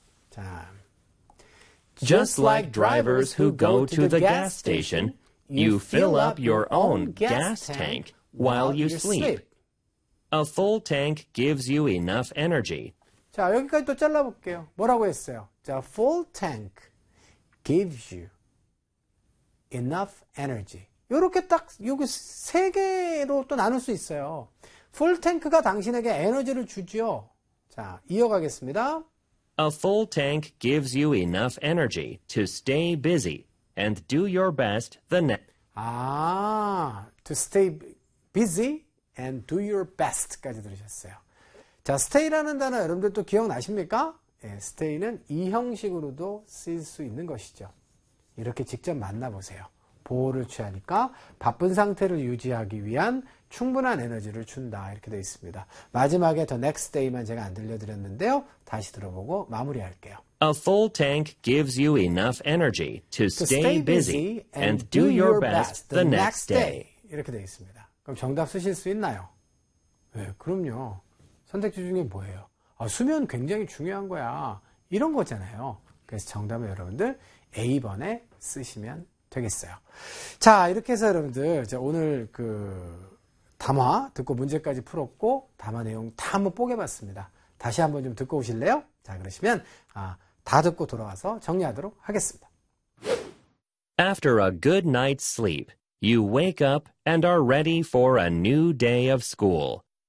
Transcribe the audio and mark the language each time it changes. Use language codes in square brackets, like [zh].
[ko] 자, [en] Just like drivers who go to the gas station, you fill up your own gas tank while you sleep. A full tank gives you enough energy. [ko] 자, 여기까지 또 잘라볼게요. 뭐라고 했어요? 자, [en] full tank gives you enough energy. [ko] 요렇게 딱 요게 세 개로 또 나눌 수 있어요. 풀 탱크가 당신에게 에너지를 주죠. 자, 이어가겠습니다. [en] A full tank gives you enough energy to stay busy and do your best the next. 아, to stay busy and do your best [ko] 까지 들으셨어요. 자, stay라는 단어 여러분들 또 기억나십니까? 예, stay는 이 형식으로도 쓰일 수 있는 것이죠. 이렇게 직접 만나보세요. 보호를 취하니까 바쁜 상태를 유지하기 위한 충분한 에너지를 준다 이렇게 되어 있습니다. 마지막에 [en] the next day [ko] 만 제가 안 들려드렸는데요. 다시 들어보고 마무리할게요. [en] A full tank gives you enough energy to stay busy and do your best the next day. [ko] 이렇게 되어 있습니다. 그럼 정답 쓰실 수 있나요? 네, 그럼요. 선택지 중에 뭐예요? 아, 수면 굉장히 중요한 거야. 이런 거잖아요. 그래서 정답은 여러분들 A번에 쓰시면 되겠어요. 자, 이렇게 해서 여러분들 이제 오늘 그 담화 듣고 문제까지 풀었고 담화 내용 다 한번 뽀개봤습니다. 다시 한번 좀 듣고 오실래요? 자, 그러시면 다 듣고 돌아와서 정리하도록 하겠습니다. [en] After a good night's sleep, you wake up and are ready for a new day of school.